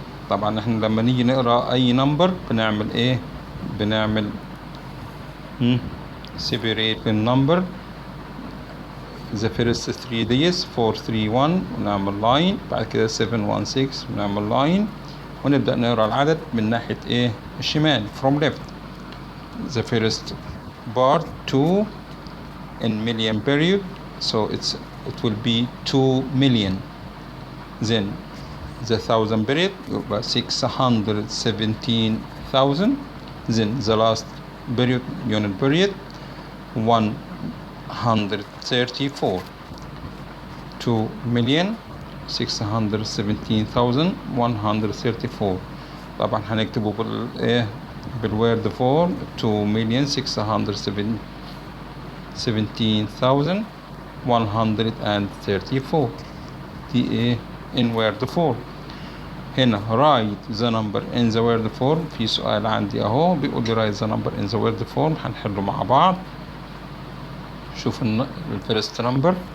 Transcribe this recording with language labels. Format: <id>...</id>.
<ar>طبعا احنا لما نيجي نقرأ أي نمبر بنعمل ايه؟ بنعمل separate النمبر the first 3 digits 431 ونعمل لاين، بعد كده 716 ونعمل لاين، ونبدأ نقرأ العدد من ناحية ايه؟ الشمال from left.</ar> <en>the first part 2 in million period, so it will be 2 million. then the thousand period يبقى 617,000. then the last period unit period 134. 2,617,134.</en> <ar>طبعا هنكتبه بالوورد فورم 2,617,134.</ar> <en>دي ايه؟ in word form. هنا write the number in the word form.</en> <ar>في سؤال عندي اهو بيقول لي write the number in the word form، هنحله مع بعض. شوف الفيرست نمبر.</ar>